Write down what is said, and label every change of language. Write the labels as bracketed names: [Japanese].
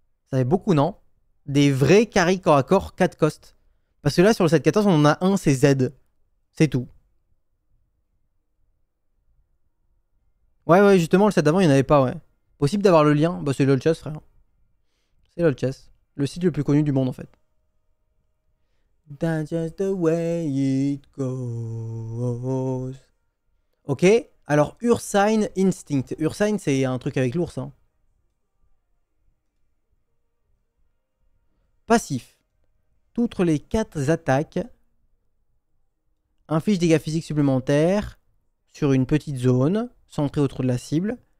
[French] Ça fait beaucoup, non? Des vrais carry corps à corps 4 cost. Parce que là, sur le 7-14, on en a un, c'est Z. C'est tout. Ouais, justement, le set d'avant, il n'y en avait pas, ouais. Possible d'avoir le lien? Bah, c'est LOLchess, frère. C'est LOLchess. Le site le plus connu du monde, en fait. [English] That's just the way it goes. [French] Ok. Alors, Ursine Instinct. Ursine, c'est un truc avec l'ours. Hein. Passif. Toutes les 4 attaques infligent des dégâts physiques supplémentaires sur une petite zone centrée autour de la cible.